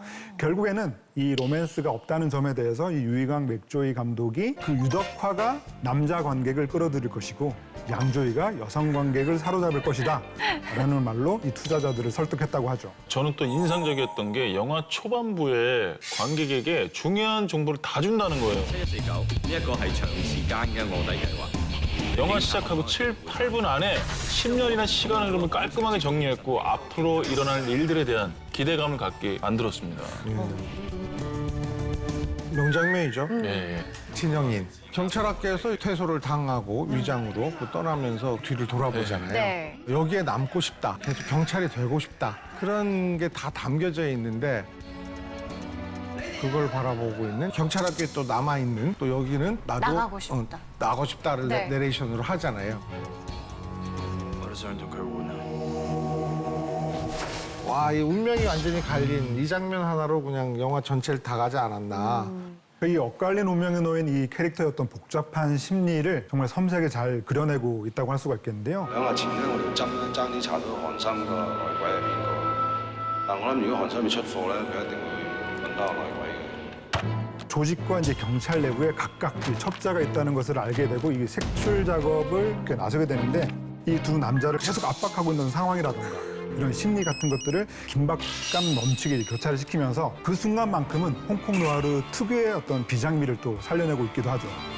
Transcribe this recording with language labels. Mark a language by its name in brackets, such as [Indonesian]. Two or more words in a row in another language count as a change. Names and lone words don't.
[Korean] 결국에는 이 로맨스가 없다는 점에 대해서 이 유이강 맥조이 감독이 그 유덕화가 남자 관객을 끌어들일 것이고 양조이가 여성 관객을 사로잡을 것이다 라는 말로 이 투자자들을 설득했다고 하죠. 저는 또 인상적이었던 게 영화 초반부에 관객에게 중요한 정보를 다 준다는 거예요. [Cantonese] 7149 呢一個係長時間嘅卧底計劃。 [Korean] 영화 시작하고 7, 8분 안에 10년이나 시간을 흐름을 깔끔하게 정리했고 앞으로 일어날 일들에 대한 기대감을 갖게 만들었습니다. 명장면이죠. 예, 예. 진영인. 경찰학교에서 퇴소를 당하고 위장으로 떠나면서 뒤를 돌아보잖아요. 네. 여기에 남고 싶다. 계속 경찰이 되고 싶다. 그런 게 다 담겨져 있는데 그걸 바라보고 있는 경찰학교에 또 남아있는 또 여기는 나도 나가고 싶다. 나가고 싶다를 네. 내레이션으로 하잖아요. [Cantonese] 我都想同佢換啊！ [Korean] 와, 이 운명이 완전히 갈린 이 장면 하나로 그냥 영화 전체를 다 가지 않았나. 이 엇갈린 운명에 놓인 이 캐릭터의 어떤 복잡한 심리를 정말 섬세하게 잘 그려내고 있다고 할 수가 있겠는데요. [Cantonese] 2日前咧，我哋爭啲查到韓森個內鬼係邊個。但我諗如果韓森要出貨咧，佢一定會揾到個內鬼嘅。 [Korean] 조직과 이제 경찰 내부에 각각 이 첩자가 있다는 것을 알게 되고 이 색출 작업을 이렇게 나서게 되는데 이 두 남자를 계속 압박하고 있는 상황이라든가 이런 심리 같은 것들을 긴박감 넘치게 교차를 시키면서 그 순간만큼은 홍콩 누아르 특유의 어떤 비장미를 또 살려내고 있기도 하죠.